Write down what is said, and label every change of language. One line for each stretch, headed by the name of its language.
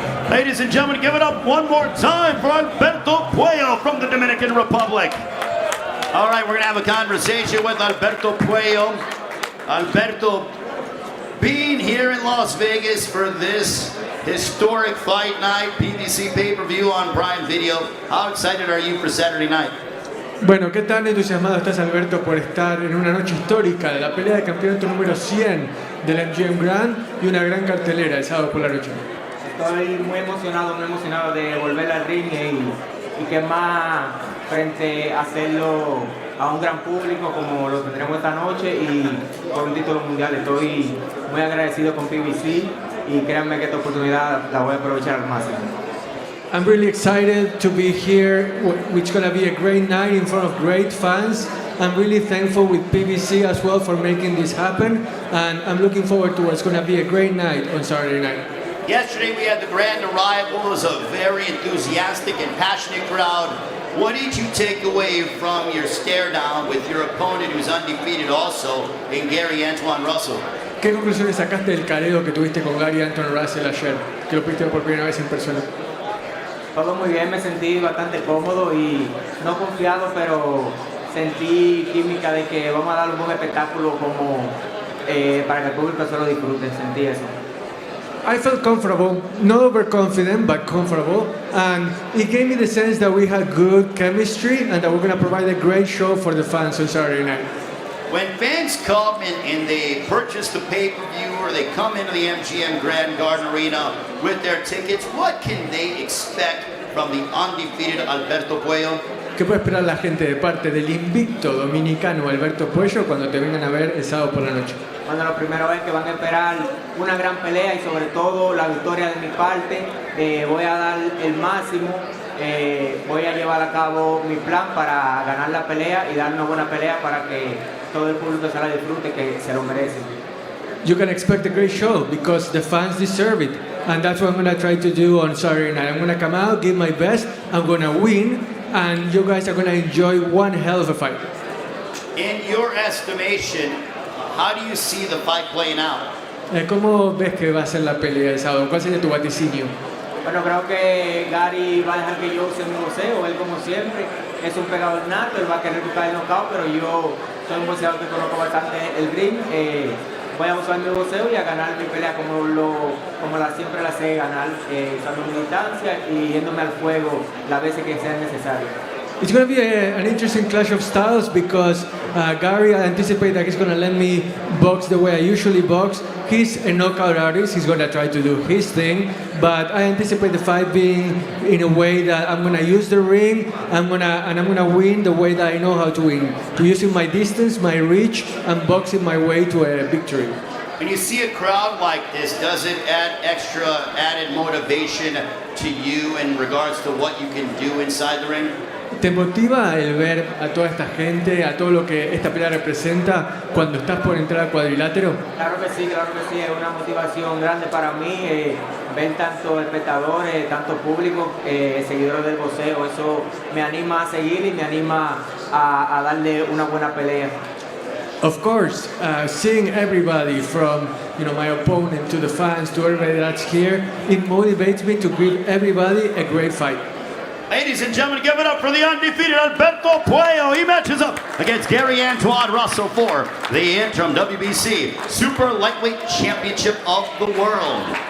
English: Ladies and gentlemen, give it up one more time for Alberto Puello from the Dominican Republic. All right, we're going to have a conversation with Alberto Puello. Alberto, being here in Las Vegas for this historic fight night, PBC pay-per-view on Prime Video, how excited are you for Saturday night?
Spanish: Bueno, ¿qué tan entusiasmado estás, Alberto, por estar en una noche histórica de la pelea de campeonato número 100 del MGM Grand y una gran cartelera el sábado por la noche? Estoy muy emocionado de volver al ring y que más frente a hacerlo a un gran público como lo tendremos esta noche y por un título mundial. Estoy muy agradecido con PBC y créanme que esta oportunidad la voy a aprovechar al máximo.
English: I'm really excited to be here, which is going to be a great night in front of great fans. I'm really thankful with PBC as well for making this happen, and I'm looking forward to what's going to be a great night on Saturday night. Yesterday we had the grand arrival. It was a very enthusiastic and passionate crowd. What did you take away from your stare down with your opponent who's undefeated also in Gary Antoine Russell?
Spanish: ¿Qué conclusiones sacaste del careo que tuviste con Gary Anton Russell ayer, que lo pudiste ver por primera vez en persona? Todo muy bien, me sentí bastante cómodo y no confiado, pero sentí química de que vamos a dar un buen espectáculo como para que el público se lo disfrute, sentí eso. I felt comfortable, not overconfident, but comfortable, and it gave me the sense that we had good chemistry and that we're going to provide a great show for the fans on Saturday night.
English: When fans come and they purchase the pay-per-view or they come into the MGM Grand Garden Arena with their tickets, what can they expect from the undefeated Alberto Puello?
Spanish: ¿Qué puede esperar la gente de parte del invicto dominicano Alberto Puello cuando te vengan a ver el sábado por la noche? Bueno, lo primero es que van a esperar una gran pelea y sobre todo la victoria de mi parte. Voy a dar el máximo, voy a llevar a cabo mi plan para ganar la pelea y dar una buena pelea para que todo el público se la disfrute, que se lo merece.
English: You can expect a great show because the fans deserve it, and that's what I'm going to try to do on Saturday night. I'm going to come out, give my best, I'm going to win, and you guys are going to enjoy one hell of a fight. In your estimation, how do you see the fight playing out?
Spanish: ¿Cómo ves que va a ser la pelea el sábado? ¿Cuál sería tu vaticinio? Bueno, creo que Gary va a dejar que yo use mi boxeo, él como siempre es un pegador nato, él va a querer buscar el knockout, pero yo soy un boxeador que conozco bastante el ring. Voy a usar mi boxeo y a ganar mi pelea siempre la sé ganar, usando mi distancia y yéndome al fuego las veces que sea necesario.
English: It's going to be an interesting clash of styles because Gary, I anticipate that he's going to let me box the way I usually box. He's a knockout artist. He's going to try to do his thing, but I anticipate the fight being in a way that I'm going to use the ring. I'm going to win the way that I know how to win, using my distance, my reach, and boxing my way to a victory. When you see a crowd like this, does it add extra added motivation to you in regards to what you can do inside the ring?
Spanish: ¿Te motiva el ver a toda esta gente, a todo lo que esta pelea representa cuando estás por entrar al cuadrilátero? Claro que sí, es una motivación grande para mí, ver tanto espectadores, tanto público, seguidores del boxeo, eso me anima a seguir y me anima a darle una buena pelea.
English: Of course, seeing everybody from my opponent to the fans to everybody that's here, it motivates me to give everybody a great fight. Ladies and gentlemen, give it up for the undefeated Alberto Puello. He matches up against Gary Antoine Russell for the interim WBC Super Lightweight Championship of the World.